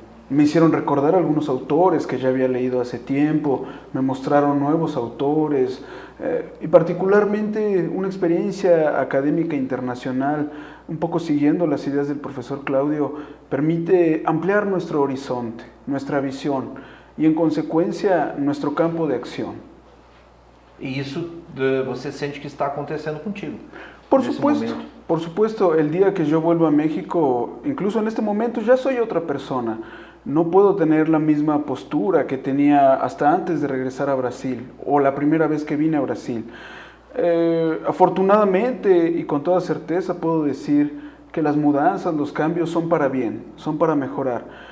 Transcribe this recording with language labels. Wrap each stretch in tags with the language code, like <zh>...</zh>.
<es>Me hicieron recordar algunos autores que ya había leído hace tiempo, me mostraron nuevos autores y particularmente una experiencia académica internacional, un poco siguiendo las ideas del profesor Claudio, permite ampliar nuestro horizonte, nuestra visión y en consecuencia nuestro campo de acción.</es> <pt>E isso você sente que está acontecendo contigo?</pt> <es>Por supuesto, Por supuesto, el día que yo vuelva a México, incluso en este momento ya soy otra persona. No puedo tener la misma postura que tenía hasta antes de regresar a Brasil o la primera vez que vine a Brasil. Afortunadamente y con toda certeza puedo decir que las mudanzas, los cambios son para bien, son para mejorar.</es>